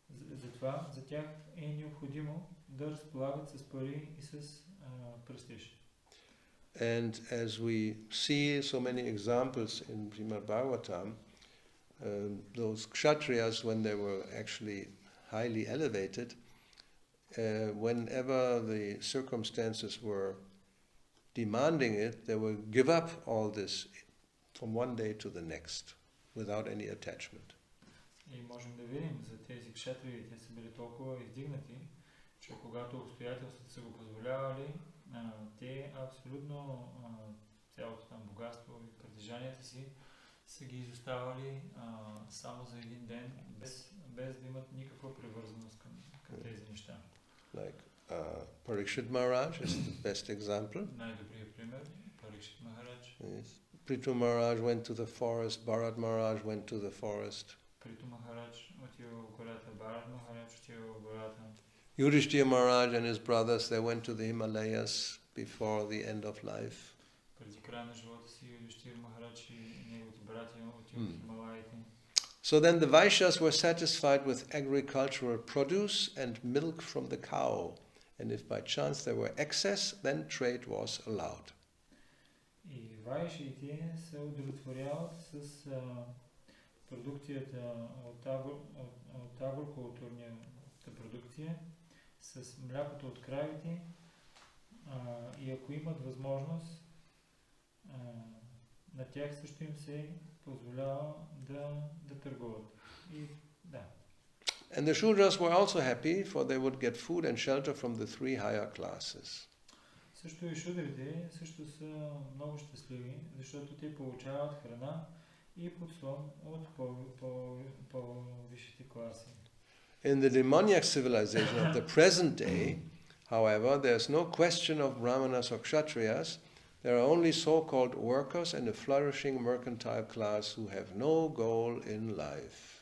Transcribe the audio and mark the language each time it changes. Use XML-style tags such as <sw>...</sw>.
<bg>Затова за тях е необходимо да разполагат с пари и с престиж.</bg> <en>And as we see so many examples in Srimad Bhagavatam, those Kshatriyas, when they were actually highly elevated, whenever the circumstances were demanding it, they would give up all this from one day to the next, without any attachment.</en> <bg>И можем да видим за тези кшатрии, те са били толкова издигнати, че когато обстоятелствата са го позволявали, те абсолютно цялото там богатство и притежанията си са ги изоставали само за един ден, без да имат никаква привързаност към тези неща.</bg> <en>Like Parikshit Maharaj is the best example.</en> <bg>Най-добрият пример, Парикшит Махарадж.</bg> <en>Yes. Prithu Maharaj went to the forest, Bharat Maharaj went to the forest.</en> <bg>Приту Махарадж отива в гората, Бхарат Махарадж отива в гората.</bg> <en>Yudhishthira Maharaj and his brothers, they went to the Himalayas before the end of life.</en> <bg>Преди края на живота си Юдхиштира Махарадж и неговите братя отиват в Хималаите.</bg> <en>So then the Vaishyas were satisfied with agricultural produce and milk from the cow. And if by chance there were excess, then trade was allowed.</en> <bg>И вайшиите се удовлетворяват с продукцията от агрокултурната продукция, с млякото от кравите, и ако имат възможност, на тях също им се позволява да търгуват. И да.</bg> <en>And the Shudras were also happy, for they would get food and shelter from the three higher classes.</en> <bg>Също и шудрите също са много щастливи, защото те получават храна и подслон от по-висшите класи.</bg> <en>In the demoniac civilization of the present day, however, there's no question of brahmanas or kshatriyas. There are only so-called workers and a flourishing mercantile class who have no goal in life.</en>